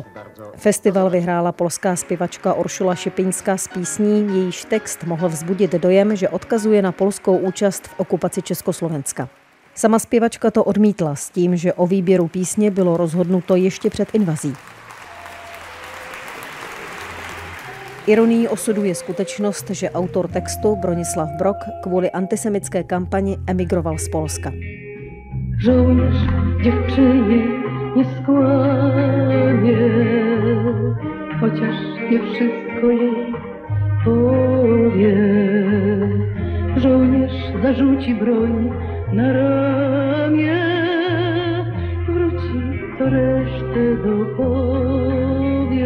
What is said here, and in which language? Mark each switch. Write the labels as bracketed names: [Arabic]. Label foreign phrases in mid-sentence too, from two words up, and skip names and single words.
[Czech] Festival vyhrála polská zpěvačka Uršula Šipiňská s písní, jejíž text mohl vzbudit dojem, že odkazuje na polskou účast v okupaci Československa. Sama zpěvačka to odmítla s tím, že o výběru písně bylo rozhodnuto ještě před invazí. Ironií osudu je skutečnost, že autor textu Bronislav Brok kvůli antisemitské kampani emigroval z Polska. [Polish] Żołnierz dziewczynie nie skłamie, chociaż nie wszystko jej powie. Żołnierz zarzuci broń na ramię, wróci, to resztę dopowie.